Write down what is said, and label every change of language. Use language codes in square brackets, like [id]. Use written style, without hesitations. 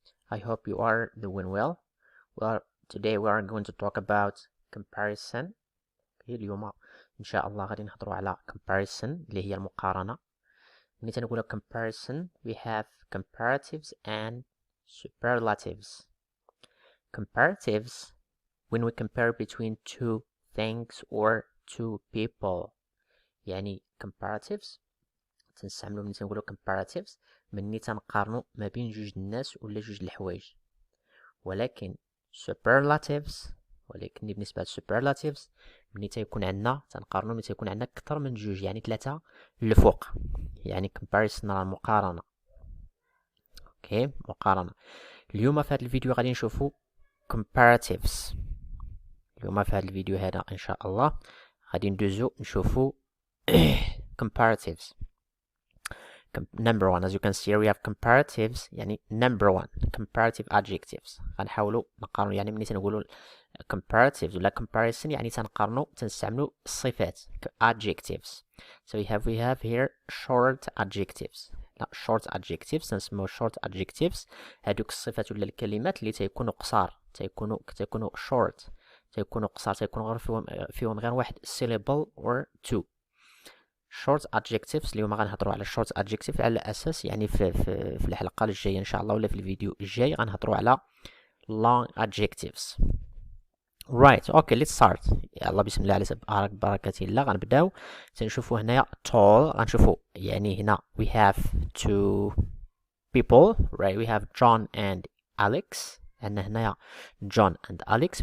[en] I hope you are doing well. Well, today we are going to talk about comparison. [ar] اليوم إن شاء الله غادي نهضروا على comparison اللي هي المقارنة. ملي تنقولوا [en] comparison we have comparatives and superlatives. Comparatives when we compare between two things or two people. [ar] يعني comparatives تنستعملو ملي تنقولو comparatives ملي تنقارنو ما بين جوج الناس ولا جوج الحوايج. ولكن superlatives بالنسبة superlatives ملي تيكون عندنا تنقارنو ملي تيكون عندنا أكثر من جوج، يعني 3 لفوق، يعني comparison راه مقارنة. اوكي، مقارنة. اليوم في هذا الفيديو غادي نشوفو comparatives. اليوم في هذا الفيديو هذا ان شاء الله غادي ندوزو نشوفو comparatives. [en] Number one, as you can see here we have comparatives. يعني number one comparative adjectives. [ar] غنحاولوا نقارنوا، يعني ملي تنقولوا comparatives ولا comparison يعني تنقارنوا تنستعملوا الصفات adjectives. [en] So we have here short adjectives. [ar] لا short adjectives تنسموا short adjectives هذوك الصفات ولا الكلمات اللي تيكونوا قصار، تيكونوا short، تيكونوا قصار، تيكونوا غير فيهم غير واحد syllable or two. [en] short adjectives. [ar] اليوم غنهضروا على short adjective على اساس يعني في الحلقه الجايه ان شاء الله ولا في الفيديو الجاي غنهضروا على long adjectives. [en] right, okay, let's start. [ar] يلا بسم الله على بركه الله. غنبداو تنشوفوا هنايا tall. غنشوفوا يعني هنا [en] we have two people, right? we have John and Alex. [ar] عندنا هنايا [en] John and Alex.